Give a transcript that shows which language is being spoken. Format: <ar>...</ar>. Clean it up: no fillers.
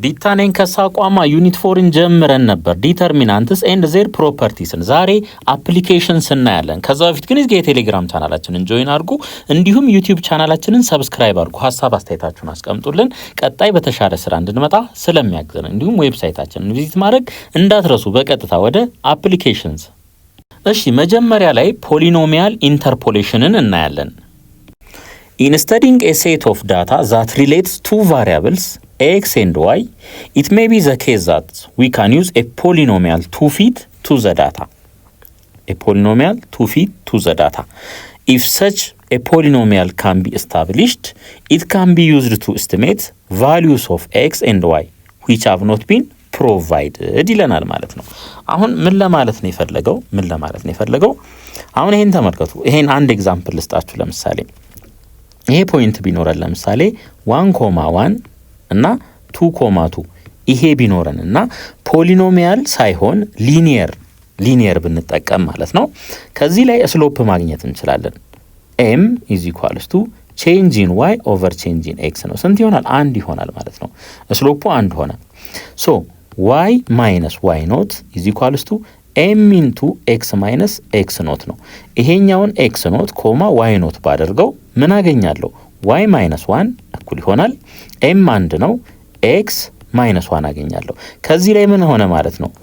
<am>ዲታኔን ከሳቋማ ዩኒት 4ን ጀምረን ነበር። ዲተርሚናንትስ ኤንድ ዜር ፕሮፐርቲስን ዛሬ አፕሊኬሽንስ እናያለን። ከዛ በፊት ግን እዚህ የቴሌግራም ቻናላችንን ጆይን አድርጉ፣ እንዲሁም ዩቲዩብ ቻናላችንን ሰብስክራይብ አድርጉ። ሀሳብ አስተያየታችሁን አስቀምጡልን፣ ቀጣይ በተሻለ ስራ እንድንመጣ ስለሚያግዘን። እንዲሁም ዌብሳይታችንን ቪዚት ማድረግ እንዳትረሱ። በቀጥታ ወደ አፕሊኬሽንስ። እሺ መጀመሪያ ላይ ፖሊኖሚያል ኢንተርፖሌሽንን እናያለን።</am> <en>In studying a set of data that relates two variables x and y, it may be the case that we can use a polynomial to fit to the data. A polynomial to fit to the data. If such a polynomial can be established, it can be used to estimate values of x and y which have not been provided</en> <am>ይለናል ማለት ነው። አሁን ምን ለማለት ነው የፈለገው? አሁን ይሄን ተመልከቱ። ይሄን አንድ ኤግዛምፕል ልስጣችሁ። ለምሳሌ ይሄ ፖይንት ቢኖረን ለምሳሌ 1,1 እና 2,2 ይሄ ቢኖረን እና ፖሊኖሚያል ሳይሆን ሊኒየር ብንጠቀም ማለት ነው ከዚህ ላይ ስሎፕ ማግኘት እንችላለን። m =</am> <en>change in y over change in x</en> <am>ነው። ስንት ይሆናል? 1 ይሆናል ማለት ነው። ስሎፑ 1 ሆነ። ሶ</am> <en>y minus y naught = m into x minus x naught</en> <am>ነው። ይሄኛውን x naught ኮማ y naught ባደርገው ምን አገኛለሁ? y minus 1 እኩል ይሆናል m 1 ነው x minus 1 አገኛለሁ። ከዚህ ላይ ምን ሆነ ማለት ነው?</am>